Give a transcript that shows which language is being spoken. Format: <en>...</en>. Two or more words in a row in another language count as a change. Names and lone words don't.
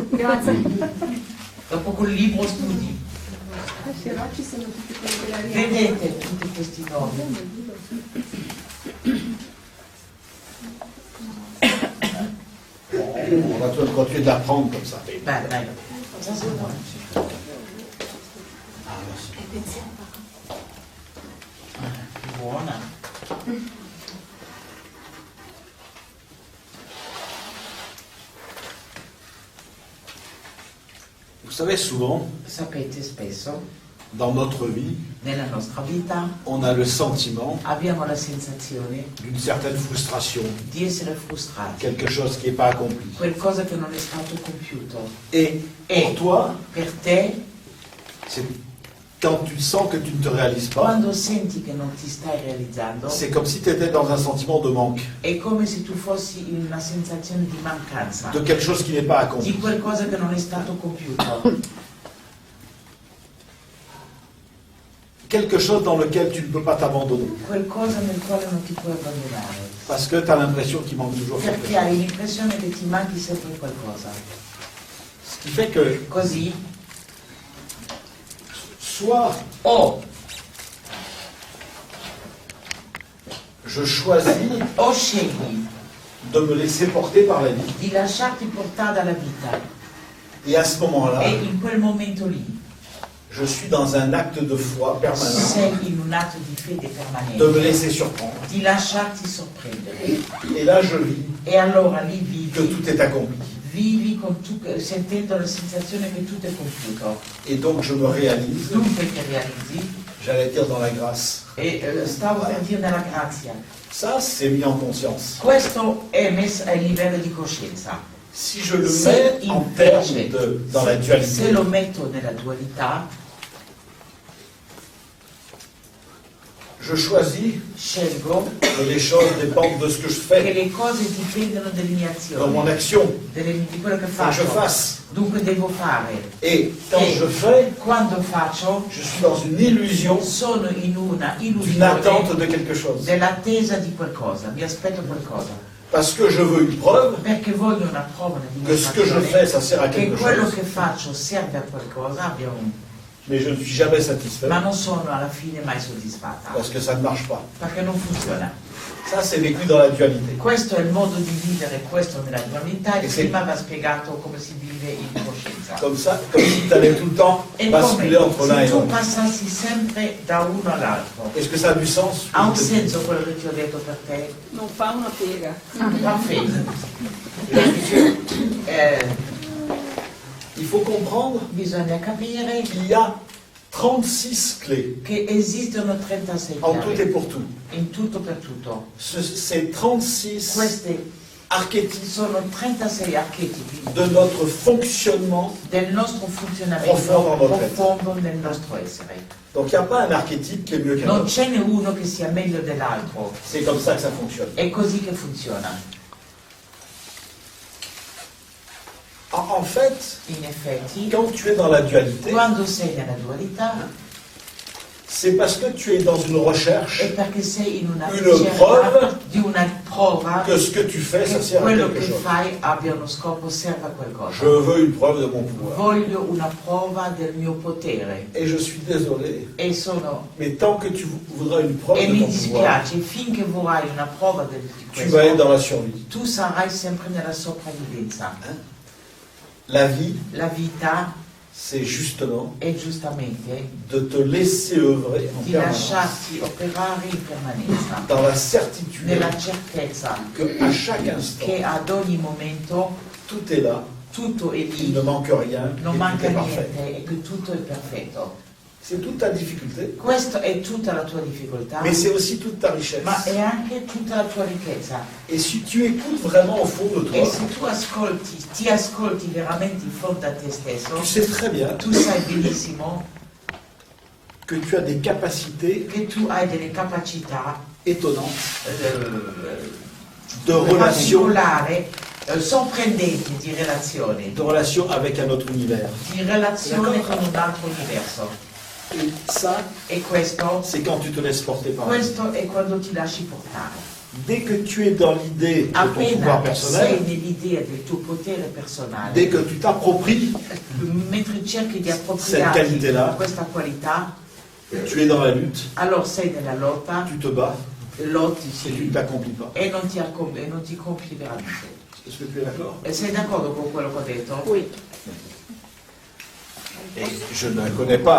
<it>Dopo col libro studi. Vedete tutti questi nomi.</it> <fr>on va continuer d'apprendre comme ça.</fr> <it>Bello, bello. Cosa sono? Buona.</it> <fr>Vous savez, souvent,</fr> <it>Sapete, spesso,</it> <fr>dans notre vie,</fr> <it>nella nostra vita,</it> <fr>on a le sentiment</fr> <it>abbiamo la sensazione</it> <fr>d'une certaine frustration,</fr> <it>di essere frustrati.</it> <fr>quelque chose qui n'est pas accompli.</fr> <it>Qualcosa che non è stato compiuto.</it> <fr>Et pour toi,</fr> <it>Per te,</it> <fr>c'est quand tu sens que tu ne te réalises pas,</fr> <it>quando senti che non ti stai realizzando,</it> <fr>c'est comme si tu étais dans un sentiment de manque,</fr> <it>è come se tu fossi in una sensazione di mancanza,</it> <fr>de quelque chose qui n'est pas</fr> <it>di</it> <fr>accompli.</fr> <it>qualcosa che non è stato compiuto,</it> <fr>Quelque chose dans lequel tu ne peux pas t'abandonner.</fr> <it>qualcosa nel quale non ti puoi abbandonare,</it> <fr>Parce que tu as l'impression qu'il manque toujours quelque</fr> <it>perché</it> <fr>chose.</fr> <it>hai l'impressione che ti manchi sempre qualcosa.</it> <fr>Ce qui fait que</fr> <it>Così,</it> <fr>soit</fr> <it>o</it> <fr>je</fr> <it>scegli</it> <fr>de me laisser porter par la vie,</fr> <it>di lasciarti portare dalla vita</it> <fr>et à ce moment-là,</fr> <it>e in quel momento lì</it> <fr>Je suis dans un acte de foi permanent,</fr> <it>sei in un atto di fede permanente,</it> <fr>de me laisser surprendre.</fr> <it>di lasciarti sorprendere.</it> <fr>Et là, je vis</fr> <it>E allora lì</it> <fr>que tout est accompli.</fr> <it>vivi sentendo la sensazione che tutto è compiuto.</it> <fr>Et donc, je me réalise,</fr> <it>Dunque ti realizzi,</it> <fr>j'allais dire dans la grâce.</fr> <it>e stavo per dire nella grazia.</it> <fr>Ça, c'est mis en conscience.</fr> <it>Questo è messo a livello di coscienza.</it> <fr>Si je le</fr> <it>Se</it> <fr>mets en termes</fr> <it>invece,</it> <fr>dans la</fr> <it>se</it> <fr>dualité,</fr> <it>lo metto nella dualità,</it> <fr>je choisis</fr> <it>scelgo</it> <fr>que les choses dépendent de ce que je</fr> <it>che</it> <fr>fais,</fr> <it>le cose dipendono dalle mie</it> <fr>dans mon</fr> <it>azioni,</it> <fr>action,</fr> <it>di quello che</it> <fr>faut que je</fr> <it>faccio.</it> <fr>fasse.</fr> <it>Dunque devo fare.</it> <fr>Et quand</fr> <it>E</it> <fr>je fais,</fr> <it>quando faccio,</it> <fr>je suis dans une illusion</fr> <it>sono in una</it> <fr>d'une attente</fr> <it>illusione</it> <fr>de quelque chose.</fr> <it>dell'attesa di qualcosa, mi aspetto qualcosa.</it> <fr>Parce que je veux une preuve</fr> <it>Perché voglio una prova di</it> <fr>que ce que je fais, ça sert à</fr> <it>che</it> <fr>quelque</fr> <it>quello</it> <fr>chose.</fr> <it>che faccio serve a qualcosa,</it> <fr>Mais je ne suis jamais satisfait</fr> <it>ma non sono alla fine mai soddisfatta,</it> <fr>parce que ça ne marche pas.</fr> <it>perché non funziona.</it> <fr>Ça, c'est vécu dans la dualité.</fr> <it>Questo è il modo di vivere questo nella dualità, e E se- prima va spiegato come si vive in coscienza.</it> <fr>Comme ça, comme si tu allais tout le temps</fr> <it>E</it> <fr>basculer</fr> <it>come</it> <fr>entre l'un</fr> <it>se</it> <fr>et</fr> <it>tu</it> <fr>l'autre.</fr> <it>passassi sempre da uno all'altro.</it> <fr>Est-ce que ça a du sens?</fr> <it>Ha un senso quello che ti ho detto per te? Non fa una piega.</it> <fr>Parfait. Il faut comprendre</fr> <it>Bisogna capire</it> <fr>qu'il y a 36 clés</fr> <it>che esistono 36</it> <fr>en tout et</fr> <it>chiavi,</it> <fr>pour tout.</fr> <it>in tutto per tutto.</it> <fr>Ces 36</fr> <it>Questi</it> <fr>archétypes</fr> <it>sono 36 archetipi</it> <fr>de notre fonctionnement.</fr> <it>del nostro funzionamento Profondo nel nostro profondo nel nostro essere.</it> <fr>Donc il n'y a pas un archétype qui est mieux qu'un</fr> <it>Non</it> <fr>autre.</fr> <it>ce n'è uno che sia meglio dell'altro,</it> <fr>C'est comme ça que ça fonctionne.</fr> <it>è così che funziona.</it> <fr>En fait,</fr> <it>In effetti,</it> <fr>quand tu es dans la dualité,</fr> <it>quando sei nella dualità</it> <fr>c'est parce que tu es dans une recherche</fr> <it>è perché sei in una</it> <fr>Une</fr> <it>ricerca</it> <fr>preuve</fr> <it>di una prova</it> <fr>que ce que tu fais, ça</fr> <it>che</it> <fr>sert à</fr> <it>quello</it> <fr>quelque</fr> <it>che</it> <fr>chose.</fr> <it>fai abbia uno scopo, serve a qualcosa.</it> <fr>Je veux une preuve de mon pouvoir.</fr> <it>Voglio una prova del mio potere</it> <fr>Et je suis désolé,</fr> <it>e sono</it> <fr>mais tant que tu voudras une preuve</fr> <it>e</it> <fr>de</fr> <it>mi</it> <fr>ton pouvoir,</fr> <it>dispiace, finché vorrai una prova di</it> <fr>tu vas être</fr> <it>questo,</it> <fr>dans la survie.</fr> <it>tu sarai sempre nella sopravvivenza.</it> <fr>La vie,</fr> <it>La vita</it> <fr>c'est justement</fr> <it>è giustamente</it> <fr>de te laisser œuvrer en</fr> <it>di</it> <fr>permanence,</fr> <it>lasciarti operare in permanenza,</it> <fr>dans la certitude</fr> <it>nella certezza</it> <fr>que à chaque instant,</fr> <it>che ad ogni momento</it> <fr>tout est là,</fr> <it>tutto è</it> <fr>il</fr> <it>lì,</it> <fr>ne manque rien, et</fr> <it>non</it> <fr>tout</fr> <it>manca</it> <fr>est parfait.</fr> <it>niente e che tutto è perfetto.</it> <fr>C'est toute ta difficulté,</fr> <it>Questa è tutta la tua difficoltà,</it> <fr>mais c'est aussi toute ta richesse.</fr> <it>ma è anche tutta la tua ricchezza.</it> <fr>Et si tu écoutes vraiment au fond de</fr> <it>E</it> <fr>toi,</fr> <it>se tu ti ascolti veramente in fondo a te stesso,</it> <fr>tu sais très bien</fr> <it>tu sai benissimo</it> <fr>que tu as des capacités</fr> <it>che tu hai delle capacità</it> <fr>étonnantes de</fr> <it>particolari, sorprendenti di relazione</it> <fr>avec un autre univers.</fr> <it>con un altro universo.</it> <fr>Et ça,</fr> <it>E questo</it> <fr>c'est quand tu te laisses porter par lui.</fr> <it>è quando ti lasci portare.</it> <fr>Dès que tu es dans l'idée de ton pouvoir</fr> <it>Appena</it> <fr>personnel,</fr> <it>sei nell'idea del tuo potere personale,</it> <fr>dès que tu t'appropries,</fr> <it>mentre cerchi di</it> <fr>Cette</fr> <it>appropriarti</it> <fr>qualité-là.</fr> <it>questa qualità,</it> <fr>tu es dans la lutte,</fr> <it>allora sei nella lotta,</it> <fr>tu te bats</fr> <it>lotti</it> <fr>et tu ne</fr> <it>sì,</it> <fr>t'accomplis pas.</fr> <it>e non ti compli veramente.</it> <fr>Est-ce que tu es d'accord?</fr> <it>E sei d'accordo con quello che ho detto?</it> <fr>Oui. Et je ne la connais pas.</fr>